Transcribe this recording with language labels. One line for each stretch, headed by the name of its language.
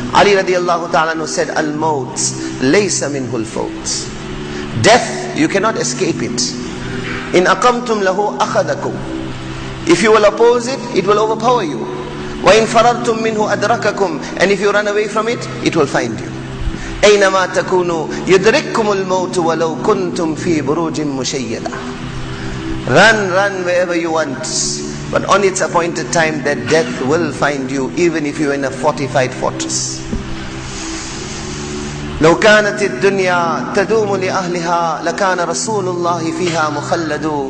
Arabic: Ali radiallahu ta'ala said, Al-maut laysa minhu al-fawt.
English: Death, you cannot escape it.
Arabic: In aqamtum lahu akhadakum.
English: If you will oppose it, it will overpower you.
Arabic: Wa in farartum minhu adrakakum.
English: And if you run away from it, it will find you.
Arabic: أينما تكونوا يدرككم الموت ولو كنتم في بروج مشيدة.
English: Run wherever you want, but on its appointed time that death will find you, even if you're in a fortified fortress.
Arabic: لو كانت الدنيا تدوم لأهلها لكان رسول الله فيها مخلد.